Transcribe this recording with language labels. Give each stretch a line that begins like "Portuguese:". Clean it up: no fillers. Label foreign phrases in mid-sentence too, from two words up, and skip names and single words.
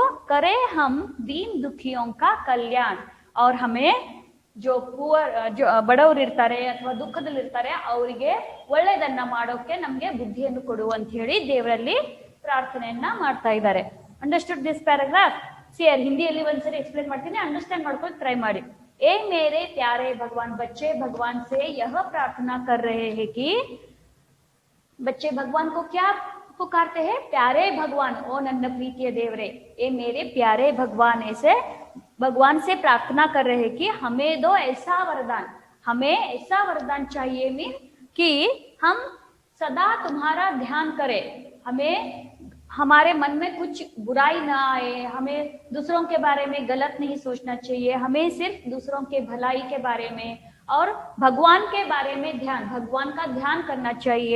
Hindi: करे हम दीन दुःखियों का कल्याण, और हमें जो
Kannada: ಪುವರ್ ಬಡವರು ಇರ್ತಾರೆ ಅಥವಾ ದುಃಖದಲ್ಲಿ ಇರ್ತಾರೆ ಅವರಿಗೆ ಒಳ್ಳೇದನ್ನ ಮಾಡೋಕೆ ನಮ್ಗೆ ಬುದ್ಧಿಯನ್ನು ಕೊಡು ಅಂತ ಹೇಳಿ ದೇವರಲ್ಲಿ ಪ್ರಾರ್ಥನೆಯನ್ನ ಮಾಡ್ತಾ ಇದ್ದಾರೆ.
English: Understood this paragraph?
Kannada: ಸಿಯರ್ ಹಿಂದಿಯಲ್ಲಿ ಒಂದ್ಸರಿ ಎಕ್ಸ್ಪ್ಲೇನ್ ಮಾಡ್ತೀನಿ, ಅಂಡರ್ಸ್ಟ್ಯಾಂಡ್ ಮಾಡ್ಕೊಂಡು ಟ್ರೈ ಮಾಡಿ.
Hindi: ए मेरे प्यारे भगवान, बच्चे भगवान से यह प्रार्थना कर रहे हैं कि बच्चे भगवान को क्या पुकारते हैं? प्यारे भगवान,
Kannada: ಓ ನನ್ನ ಪ್ರೀತಿಯ ದೇವರೇ.
Hindi: ए मेरे प्यारे भगवान ऐसे भगवान से प्रार्थना कर रहे हैं कि हमें दो ऐसा वरदान, हमें ऐसा वरदान चाहिए मीन कि हम सदा तुम्हारा ध्यान करें, हमें हमारे मन में कुछ बुराई ना आए, हमें दूसरों के बारे में गलत नहीं सोचना चाहिए, हमें सिर्फ दूसरों के भलाई के बारे में और भगवान के बारे में ध्यान, भगवान का ध्यान करना चाहिए.